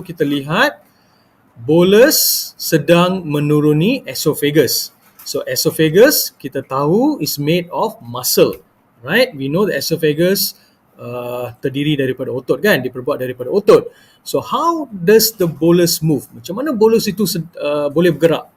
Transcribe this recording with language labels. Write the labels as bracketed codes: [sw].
[ms] So kita lihat bolus sedang menuruni esophagus. [en] So esophagus kita tahu is made of muscle, right? We know the esophagus [ms] terdiri daripada otot kan, diperbuat daripada otot. [en] So how does the bolus move? [ms] Macam mana bolus itu boleh bergerak?